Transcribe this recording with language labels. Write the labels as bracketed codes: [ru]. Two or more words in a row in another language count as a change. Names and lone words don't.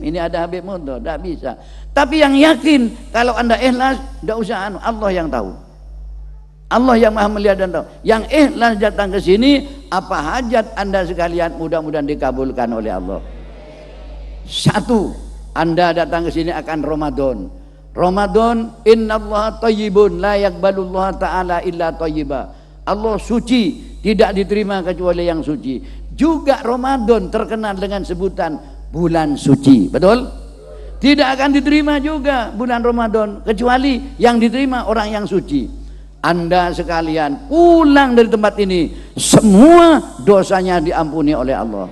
[id] Ini ada Habib Munto, tidak bisa. Tapi yang yakin, kalau anda ikhlas, tidak usah Allah yang tahu. Allah yang maha melihat dan tahu. Yang ikhlas datang ke sini, apa hajat anda sekalian mudah-mudahan dikabulkan oleh Allah. Satu, anda datang ke sini akan Ramadan. [ar] Ramadan, إن الله طيب لا يقبل الله تعالى إلا طيبا. [id] Allah suci, tidak diterima kecuali yang suci. Juga Ramadan terkenal dengan sebutan bulan suci, betul? Tidak akan diterima juga bulan Ramadan kecuali yang diterima orang yang suci. Anda sekalian pulang dari tempat ini, semua dosanya diampuni oleh Allah.